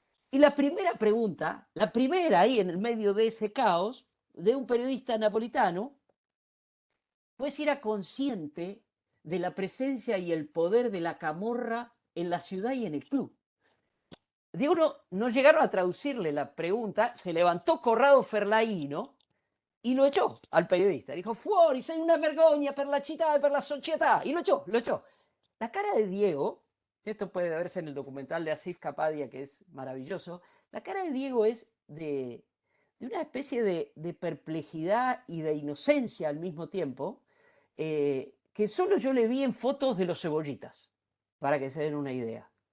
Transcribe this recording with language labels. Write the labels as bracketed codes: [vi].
[es] Y la primera pregunta, la primera ahí en el medio de ese caos, de un periodista napolitano, fue si era consciente de la presencia y el poder de la camorra en la ciudad y en el club. Diego no llegaron a traducirle la pregunta, se levantó Corrado Ferlaino y lo echó al periodista. Dijo, [it] fuori, sei una vergogna per la città e per la società. [es] Y lo echó, lo echó. La cara de Diego, esto puede verse en el documental de Asif Kapadia, que es maravilloso, la cara de Diego es de una especie de perplejidad y de inocencia al mismo tiempo, que solo yo le vi en fotos de los cebollitas, para que se den una idea.